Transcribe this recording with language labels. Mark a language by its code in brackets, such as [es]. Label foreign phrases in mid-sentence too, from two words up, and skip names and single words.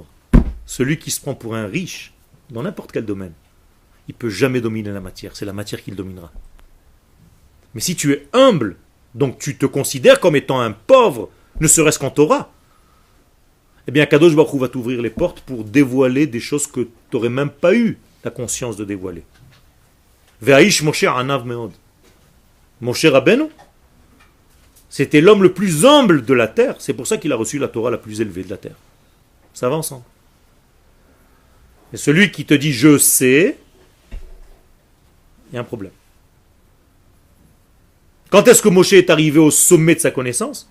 [fr] Celui qui se prend pour un riche, dans n'importe quel domaine, il ne peut jamais dominer la matière. C'est la matière qui le dominera. Mais si tu es humble, donc tu te considères comme étant un pauvre, ne serait-ce qu'en Torah, eh bien [he] קדוש ברוך הוא [fr] va t'ouvrir les portes pour dévoiler des choses que tu n'aurais même pas eu la conscience de dévoiler. [he] והאיש משה ענו מאד. [fr] Moshe Rabbeinu, c'était l'homme le plus humble de la terre. C'est pour ça qu'il a reçu la Torah la plus élevée de la terre. Ça va ensemble. Et celui qui te dit je sais, il y a un problème. Quand est-ce que Moshe est arrivé au sommet de sa connaissance?